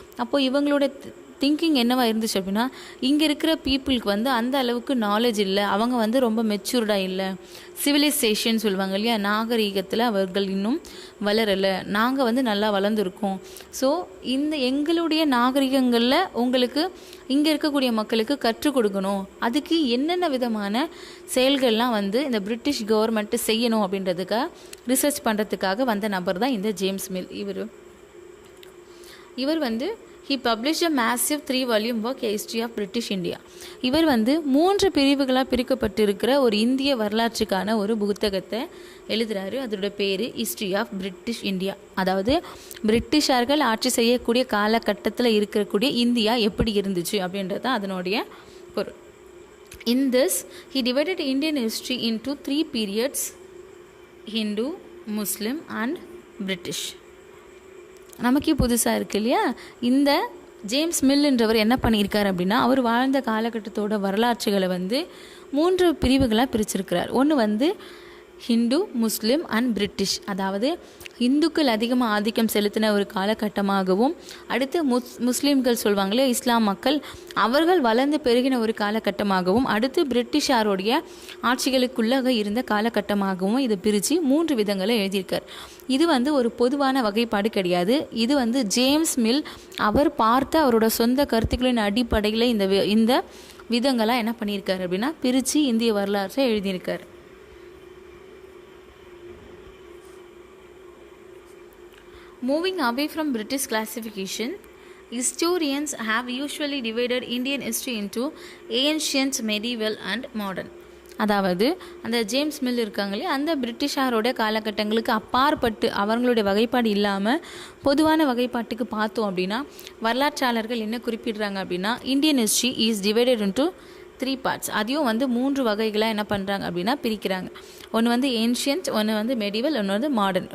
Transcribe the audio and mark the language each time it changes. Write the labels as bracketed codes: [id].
[ta] அப்போது இவங்களோட திங்கிங் என்னவாக இருந்துச்சு அப்படின்னா, இங்கே இருக்கிற பீப்புளுக்கு வந்து அந்த அளவுக்கு நாலேஜ் இல்லை, அவங்க வந்து ரொம்ப மெச்சூர்டாக இல்லை, சிவிலைசேஷன் சொல்லுவாங்க இல்லையா, நாகரீகத்தில் அவர்கள் இன்னும் வளரலை, நாங்கள் வந்து நல்லா வளர்ந்துருக்கோம். ஸோ இந்த எங்களுடைய நாகரிகங்களில் உங்களுக்கு இங்கே இருக்கக்கூடிய மக்களுக்கு கற்றுக் கொடுக்கணும், அதுக்கு என்னென்ன விதமான செயல்கள்லாம் வந்து இந்த பிரிட்டிஷ் கவர்மெண்ட்டு செய்யணும் அப்படின்றதுக்காக ரிசர்ச் பண்ணுறதுக்காக வந்த நபர் தான் இந்த ஜேம்ஸ் மில். இவர் வந்து [en] he published a massive 3-volume work, A History of British India. [ta] இவர் வந்து 3 பிரிவுகளாக பிரிக்கப்பட்டிருக்கிற ஒரு இந்திய வரலாற்றுக்கான ஒரு புத்தகத்தை எழுதுகிறாரு. அதோட பேர் ஹிஸ்ட்ரி ஆஃப் பிரிட்டிஷ் இந்தியா. அதாவது பிரிட்டிஷார்கள் ஆட்சி செய்யக்கூடிய காலகட்டத்தில் இருக்கக்கூடிய இந்தியா எப்படி இருந்துச்சு அப்படின்றது தான் அதனுடைய பொருள். [en] In this, he divided Indian history into 3 periods: Hindu, Muslim and British. [ta] நமக்கே புதுசாக இருக்குது இல்லையா. இந்த ஜேம்ஸ் மில்ன்றவர் என்ன பண்ணியிருக்கார் அப்படின்னா, அவர் வாழ்ந்த காலகட்டத்தோட வரலாற்றுகளை வந்து 3 பிரிவுகளாக பிரிச்சிருக்கிறார். ஒன்று வந்து ஹிந்து, முஸ்லீம் அண்ட் பிரிட்டிஷ். அதாவது இந்துக்கள் அதிகமாக ஆதிக்கம் செலுத்தின ஒரு காலகட்டமாகவும், அடுத்து முஸ்லீம்கள் சொல்லுவாங்களே இஸ்லாம் மக்கள், அவர்கள் வளர்ந்து பெருகின ஒரு காலகட்டமாகவும், அடுத்து பிரிட்டிஷாருடைய ஆட்சிகளுக்குள்ளாக இருந்த காலகட்டமாகவும் இதை பிரித்து 3 விதங்களை எழுதியிருக்கார். இது வந்து ஒரு பொதுவான வகைப்பாடு கிடையாது. இது வந்து ஜேம்ஸ் மில் அவர் பார்த்த அவரோட சொந்த கருத்துக்களின் அடிப்படையில் இந்த விதங்களாக என்ன பண்ணியிருக்காரு அப்படின்னா பிரித்து இந்திய வரலாற்றை எழுதியிருக்கார். [en] Moving away from British classification, historians have usually divided Indian history into ancient, medieval and modern. [ta] அதாவது அந்த ஜேம்ஸ் மில் இருக்காங்களே, அந்த பிரிட்டிஷாரோட காலகட்டங்களுக்கு அப்பாற்பட்டு அவங்களுடைய வகைப்பாடு இல்லாமல் பொதுவான வகைப்பாட்டுக்கு பார்த்தோம் அப்படின்னா, வரலாற்றாளர்கள் என்ன குறிப்பிடுறாங்க அப்படின்னா, [en] Indian history is divided into 3 parts. [ta] அதையும் வந்து 3 வகைகளாக என்ன பண்ணுறாங்க அப்படின்னா பிரிக்கிறாங்க. ஒன்று வந்து ஏன்ஷியன்ட், ஒன்று வந்து மெடிவல், ஒன்று வந்து மாடர்ன்.